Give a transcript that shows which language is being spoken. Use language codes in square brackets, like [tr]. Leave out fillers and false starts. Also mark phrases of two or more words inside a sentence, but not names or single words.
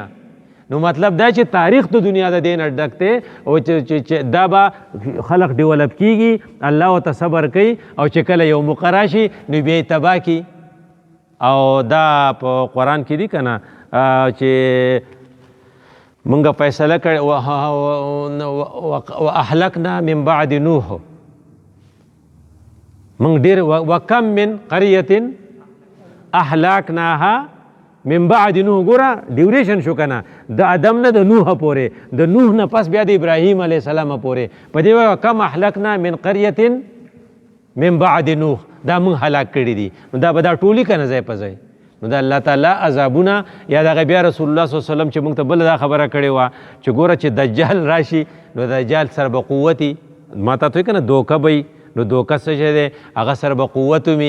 [ps] نو مطلب دا چې تاریخ د دنیا د دې نه ډک دی، او چې دا به خلق ډیولپ کېږي، الله ورته صبر کوي، او چې کله یو موقع راشي نو بیا یې تباه کړي. او دا په قرآن کې دي که نه چې مونږ فیصله کړې [ar] واهلکنا من بعد نوح، [ps] مونږ ډېر [ar] وکم من قریة اهلکناها من بعد نوح. [ps] ګوره ډیوریشن شو که نه، د ادم نه د نوح پورې، د نوح نه پس بیا د ابراهیم [ar] علیه السلام [ps] پورې. په دې وایي [ar] وکم اهلکنا من قریة من بعد نوح، [ps] دا مونږ هلاک کړي دي. نو دا به دا ټولي که نه ځای په ځای. نو دا الله تعالی عذابونه، یا دغه بیا [ar] رسول الله صلی الله علیه وسلم [ps] چې موږ ته بله دا خبره کړې وه چې ګوره چې دجال راشي نو دجال سره به قوت ما ته وایي که نه دوکه به نو دوکه څه شی دی، هغه سره به قوت ومي.